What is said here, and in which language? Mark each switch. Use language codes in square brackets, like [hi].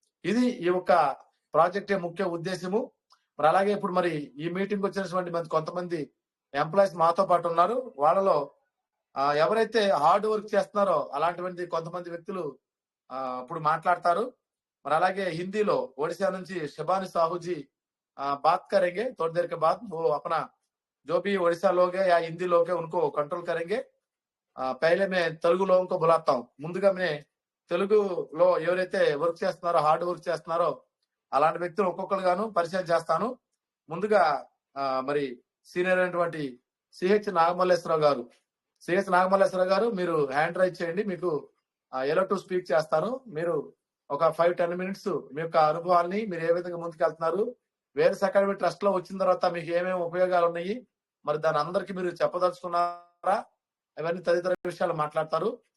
[te] ఇది ఈ యొక్క ప్రాజెక్ట్ ముఖ్య ఉద్దేశము. మరి అలాగే ఇప్పుడు మరి ఈ మీటింగ్ వచ్చినటువంటి కొంతమంది ఎంప్లాయీస్ మాతో పాటు ఉన్నారు. వాళ్ళలో ఎవరైతే హార్డ్ వర్క్ చేస్తున్నారో అలాంటి కొంతమంది వ్యక్తులు ఇప్పుడు మాట్లాడతారు. మరి అలాగే హిందీలో ఒడిశా నుంచి శబాని సాహుజీ [hi] बात करेंगे थोड़ी देर के बाद. वो अपना जो भी ओडिशा लोग है या हिंदी लोग है उनको कंट्रोल करेंगे. पहले मैं तेलुगु लोगों को बुलाता हूँ. [te] ముందుగా [hi] मैं [te] తెలుగులో ఎవరైతే వర్క్ చేస్తున్నారో హార్డ్ వర్క్ చేస్తున్నారో అలాంటి వ్యక్తులు ఒక్కొక్కరుగాను పరిచయం చేస్తాను. ముందుగా మరి సీనియర్ అయినటువంటి సిహెచ్ నాగమల్లేశ్వరరావు గారు మీరు హ్యాండ్ రైజ్ చేయండి. మీకు ఎలో టు స్పీక్ చేస్తాను. మీరు ఒక 5-10 మినిట్స్ మీ యొక్క అనుభవాల్ని మీరు ఏ విధంగా ముందుకెళ్తున్నారు, వేల్స్ అకాడమీ ట్రస్ట్ లో వచ్చిన తర్వాత మీకు ఏమేమి ఉపయోగాలు ఉన్నాయి, మరి దాని అందరికి మీరు చెప్పదలుచుకున్నారా, ఇవన్నీ తదితర విషయాలు మాట్లాడతారు.